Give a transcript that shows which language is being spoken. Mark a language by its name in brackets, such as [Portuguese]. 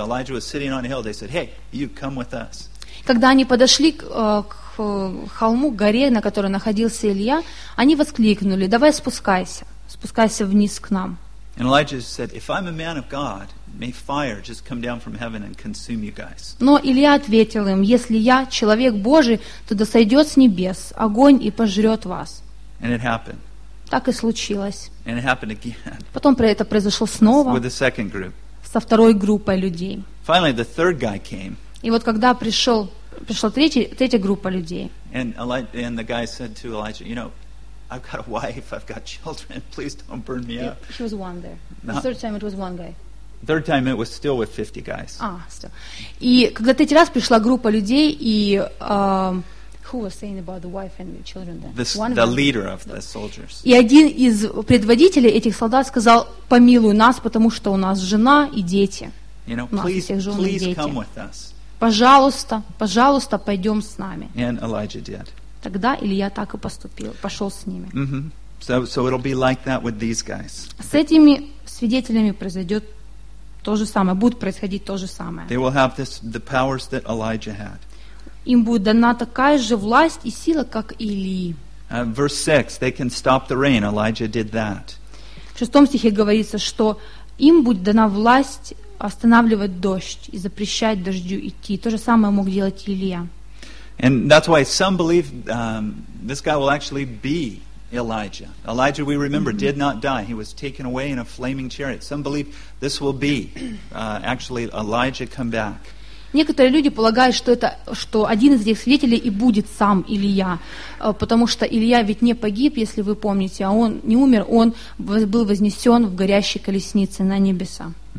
[English] Elijah was sitting on a hill. They said, "Hey, you come with us." [Russian] Когда они подошли к холму, к горе, на которой находился Илия, они воскликнули: "Давай спускайся вниз к нам." [English] And Elijah said, "If I'm a man of God, may fire just come down from heaven and consume you guys." [Russian] Но Илия ответил им: "Если я человек Божий, то да сойдет с небес огонь и пожрет вас." [English] And it happened. [Russian] Так и случилось. [English] And it happened again. [Russian] Потом это произошло снова. [English] With the second group. [Russian] Со второй группой людей. [English] Finally, the third guy came. [Russian] И вот когда пришла третья группа людей. [English] And the guy said to Elijah, "You know, I've got a wife, I've got children, please don't burn me up." He was one there. No. The third time it was one guy. Third time it was still with 50 guys. Still. [Russian] И когда третий раз пришла группа людей, и [English] who was saying about the wife and the children then? The leader of the soldiers. [Russian] И один из предводителей этих солдат сказал: "Помилуй нас, потому что у нас жена и дети." [English] You know, please come with us. [Russian] Пожалуйста, пойдем с нами. [English] And Elijah did. [Russian] Тогда Илия так и поступил, пошел с ними. Mm-hmm. [English] So it'll be like that with these guys. [Russian] С этими свидетелями произойдет то же самое, будет происходить то же самое. [English] They will have this, the powers that Elijah had. [Russian] Им будет дана такая же власть и сила, как и Илии. [English] Verse 6, they can stop the rain. Elijah did that. [Russian] В 6 стихе говорится, что им будет дана власть останавливать дождь и запрещать дождю идти. То же самое мог делать Илия. [English] And that's why some believe this guy will actually be Elijah. Elijah, we remember, mm-hmm. did not die. He was taken away in a flaming chariot. Some believe this will be actually Elijah come back. [Russian] Некоторые люди полагают, что один из этих свидетелей и будет сам Илия, потому что Илия ведь не погиб, если вы помните, а он не умер, он был вознесен в горящей колеснице на небеса.